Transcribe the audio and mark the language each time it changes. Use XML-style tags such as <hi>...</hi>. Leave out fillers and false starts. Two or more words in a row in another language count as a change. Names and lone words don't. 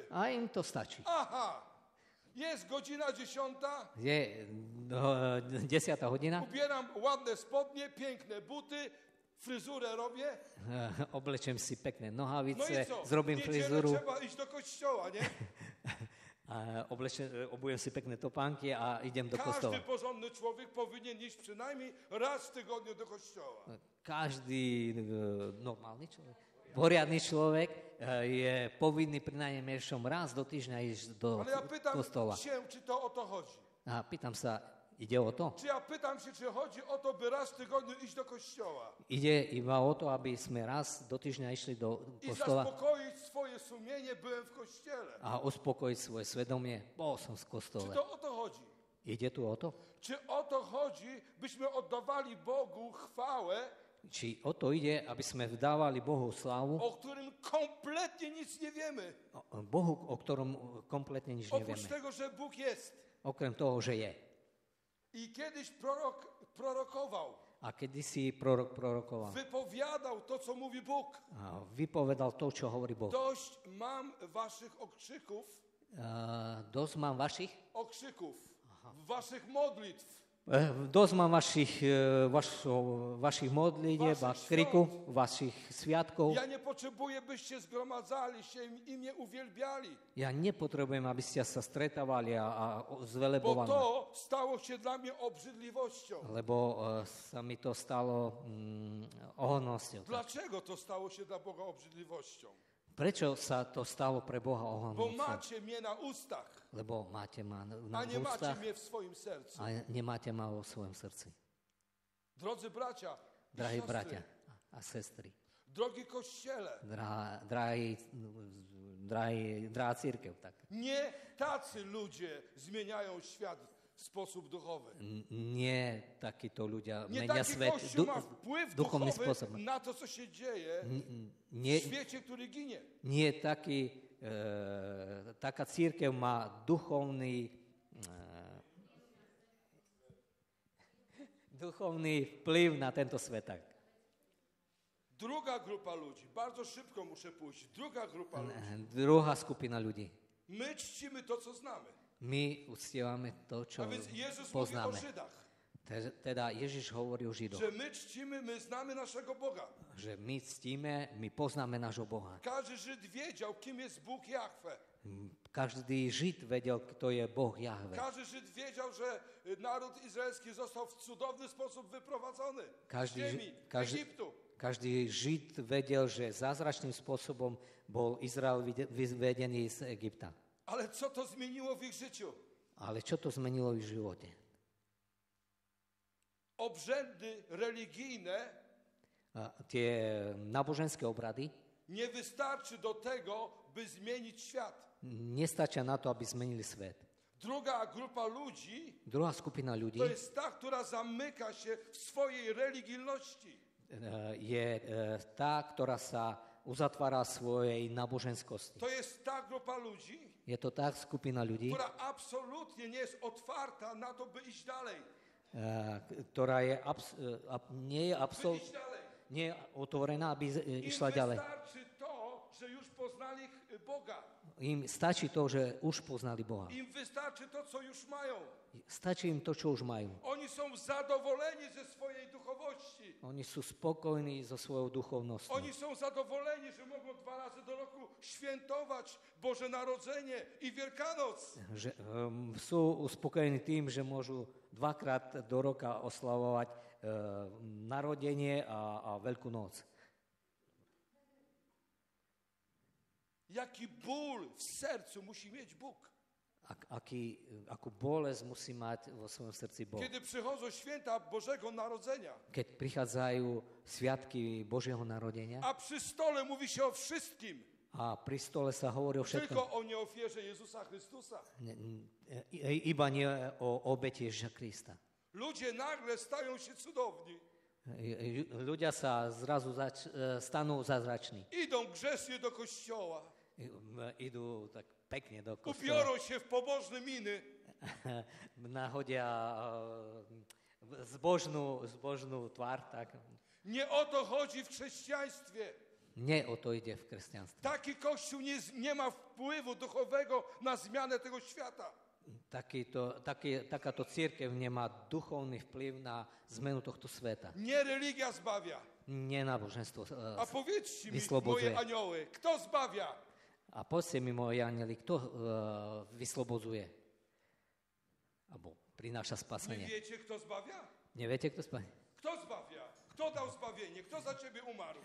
<sk>A im to stačí.</sk> <pl>Aha, jest godzina 10,</pl> <sk>Je 10. hodina,</sk> <pl>ubieram ładne spodnie, piękne buty, fryzurę robię.</pl> <sk>oblečem si pekné</sk> <pl>No i</pl> <sk>nohavice,</sk> <pl>co?</pl> <sk>zrobím</sk> <pl>W niedzielę</pl> <sk>frizuru,</sk> <pl>trzeba iść do kościoła, nie?</pl> <sk>obujem si pekné topánky a idem do kostola.</sk> <pl>Każdy porządny człowiek powinien iść przynajmniej raz w tygodniu do kościoła.</pl> <sk>Každý normálny človek, poriadny človek je povinný pri najmenšom raz do týždňa ísť do</sk> <pl>Ale ja pytam</pl> <sk>kostola.</sk> <pl>się, czy to o to chodzi.</pl> <sk>A pýtam sa, ide o to?</sk> <pl>Czy ja pytam się, czy chodzi o to, by raz w tygodniu iść do kościoła</pl> <sk>Ide iba o to, aby sme raz do týždňa išli do</sk> <pl>i</pl> <sk>kostola</sk> <pl>zaspokoić swoje sumienie, byłem w kościele.</pl> <sk>a uspokojiť svoje svedomie. Bol som v</sk> <pl>Czy</pl> <sk>kostole.</sk> <pl>to o to chodzi?</pl> <sk>Ide tu o to?</sk> <pl>Czy o to chodzi, byśmy oddawali Bogu chwałę,</pl> <sk>Či o to ide, aby sme vdávali Bohu slávu,</sk> <pl>o którym kompletnie nic nie wiemy?</pl> <sk>Bohu, o ktorom kompletne nič</sk> <pl>Oprócz</pl> <sk>nevieme.</sk> <pl>tego, że Bóg jest.</pl> <sk>Okrem toho, že je.</sk> <pl>I kiedyś prorok prorokował,</pl> <sk>A kedysi prorok prorokoval.</sk> <pl>wypowiadał to, co mówi Bóg.</pl> <sk>A vypovedal to, čo hovorí Boh.</sk> <pl>Dość mam waszych okrzyków,</pl> <sk>Dosť mám</sk> <pl>waszych modlitw,</pl> <sk>Dosť mám vašich modlitieb a kriku, vašich sviatkov.</sk> <pl>ja nie potrzebuję, byście zgromadzali się i mnie uwielbiali,</pl> <sk>Ja nepotrebujem, aby ste sa stretávali a</sk> <pl>bo</pl> <sk>zvelebovali,</sk> <pl>to stało się dla mnie obrzydliwością.</pl> <sk>lebo sa mi to stalo ohodnosťou.</sk> <pl>Dlaczego to stało się dla Boga obrzydliwością?</pl> <sk>Prečo sa to stalo pre Boha</sk> <pl>Bo</pl> <sk>ohodnosťou?</sk> <pl>macie mnie na ustach,</pl> <sk>Lebo máte ma</sk> <pl>a</pl> <sk>na</sk> <pl>nie macie</pl> <sk>ústach</sk> <pl>mnie w swoim sercu.</pl> <sk>a nemáte ma vo svojom srdci.</sk> <pl>Drodzy bracia i</pl> <sk>Drahí</sk> <pl>siostry,</pl> <sk>bratia a sestry,</sk> <pl>drogi Kościele,</pl> <sk>drahá církev, tak.</sk> <pl>nie tacy ludzie zmieniają świat w sposób duchowy.</pl> <sk>Nie takíto ľudia</sk> <pl>Nie</pl> <sk>menia</sk> <pl>taki</pl> <sk>svet</sk> <pl>Kościół ma wpływ</pl> <sk>duchovným</sk> <pl>duchowy</pl> <sk>spôsobom.</sk> <pl>na to, co się dzieje w</pl> <sk>Nie,</sk> <pl>świecie, który ginie.</pl> <sk>nie taká církev má duchovný vplyv na tento svet. Tak.</sk> <pl>Druga grupa ludzi, bardzo szybko muszę pójść, druga grupa ludzi.</pl> <sk>Druhá skupina ľudí.</sk> <pl>My czcimy to, co znamy.</pl> <sk>My uctievame to, čo</sk> <pl>A więc Jezus mówi o</pl> <sk>poznáme.</sk> <pl>Żydach.</pl> <sk>Teda Ježiš hovorí o Židoch,</sk> <pl>że my czcimy, my znamy naszego Boga.</pl> <sk>že my ctíme, my poznáme nášho Boha.</sk> <pl>Każdy Żyd wiedział, kim jest Bóg Jahwe.</pl> <sk>Každý Žid vedel, kto je Boh Jahve.</sk> <pl>Każdy Żyd wiedział, że naród izraelski został w cudowny sposób wyprowadzony z ziemi Egiptu.</pl> <sk>Každý Žid vedel, že zázračným spôsobom bol Izrael vyvedený z Egypta.</sk> <pl>Ale co to zmieniło w ich życiu?</pl> <sk>Ale čo to zmenilo v ich živote?</sk> <pl>Obrzędy religijne</pl> <sk>Tie náboženské obrady</sk> <pl>nie wystarczy do tego, by zmienić świat.</pl> <sk>nestačia na to, aby zmenili svet.</sk> <pl>Druga grupa ludzi</pl> <sk>Druhá skupina ľudí</sk> <pl>to jest ta, która zamyka się w swojej religijności.</pl> <sk>je tá, ktorá sa uzatvára svojej náboženskosti.</sk> <pl>To jest ta grupa ludzi,</pl> <sk>Je to tá skupina ľudí,</sk> <pl>która absolutnie nie jest otwarta na to, by iść dalej.</pl> <sk>ktorá nie</sk> <pl>By iść dalej.</pl> <sk>nie je otvorená, aby</sk> <pl>Im</pl> <sk>išla ďalej.</sk> <pl>wystarczy to, że już poznali Boga.</pl> <sk>Im stačí to, že už poznali Boha.</sk> <pl>Im wystarczy to, co już mają.</pl> <sk>Stačí im to, čo už majú.</sk> <pl>Oni są zadowoleni ze swojej duchowości.</pl> <sk>Oni sú spokojní so svojou duchovnosťou.</sk> <pl>Oni są zadowoleni, że mogą 2 razy do roku świętować Boże Narodzenie i Wielkanoc.</pl> <sk>Že sú uspokojení tým, že môžu dvakrát do roka oslavovať narodenie a Veľkú noc.</sk> <pl>Jaki ból w sercu musi mieć Bóg.</pl> <sk>Akú bolesť musí mať vo svojom srdci Boh.</sk> <pl>Kiedy przychodzą święta Bożego Narodzenia,</pl> <sk>Keď prichádzajú sviatky Božieho narodenia</sk> <pl>a przy stole mówi się o wszystkim,</pl> <sk>a pri stole sa hovorí o všetkom,</sk> <pl>tylko o nieofierze Jezusa Chrystusa.</pl> <sk>iba nie o obeti Ježiša Krista.</sk> <pl>Ludzie nagle stają się cudowni.</pl> <sk>Ľudia sa zrazu stanú zázrační.</sk> <pl>Idą grzecznie do kościoła.</pl> <sk>Idú tak pekne do kostola.</sk> <pl>Ubiorą się w pobożne miny.</pl> <sk>Nahodia zbožnú tvár. Tak.</sk> <pl>Nie o to chodzi w chrześcijaństwie.</pl> <sk>Nie o to ide v kresťanstve.</sk> <pl>Taki kościół nie ma wpływu duchowego na zmianę tego świata.</pl> <sk>Takáto cirkev nemá duchovný vplyv na zmenu tohto sveta.</sk> <pl>Nie religia zbawia.</pl> <sk>Nie náboženstvo</sk> <pl>A powiedzcie mi,</pl> <sk>vyslobodzuje.</sk> <pl>moje anioły, kto zbawia?</pl> <sk>A povedzte mi, moji anieli, kto vyslobodzuje? Alebo prináša</sk> <pl>Nie</pl> <sk>spasenie.</sk> <pl>wiecie, kto zbawia?</pl> <sk>Neviete, kto spasenie?</sk> <pl>Kto zbawia? Kto dał zbawienie? Kto za ciebie umarł?</pl>